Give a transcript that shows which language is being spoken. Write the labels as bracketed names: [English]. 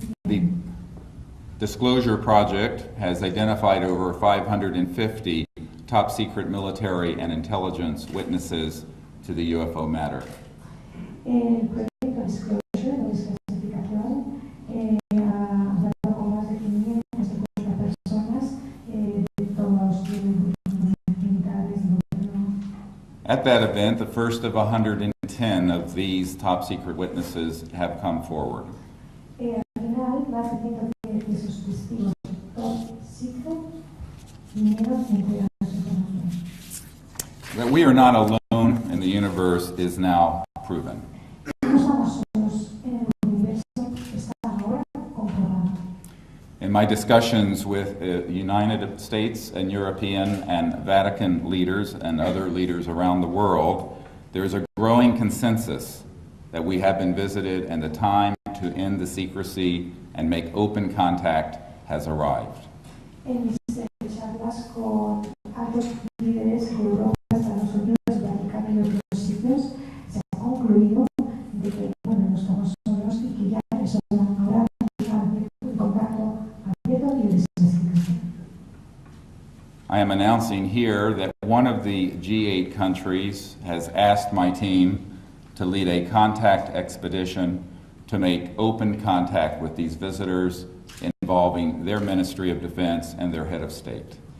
[English] The Disclosure Project has identified over 550 top secret military and intelligence witnesses to the UFO matter. [Spanish] El proyecto Disclosure, de desclasificación, ha hablado con más de 550 personas de todos los militares, gobierno. [English] At that event, the first of 110 of these top secret witnesses have come forward. [Spanish] Al final, más de 110 de esos testigos top secret vinieron a entregar su información. [English] That we are not alone in the universe is now proven. [Spanish] No estamos solos en el universo, está ahora comprobado. [English] In my discussions with United States and European and Vatican leaders and other leaders around the world, there's a growing consensus that we have been visited and the time to end the secrecy and make open contact has arrived. [Spanish] En mis charlas con altos líderes de Europa, Estados Unidos, Vaticano y otros sitios, se ha concluido de que bueno, no estamos solos y que ya eso ahora el contacto abierto y de secreción. [English] I am announcing here that one of the G8 countries has asked my team to lead a contact expedition to make open contact with these visitors involving their Ministry of Defense and their head of state.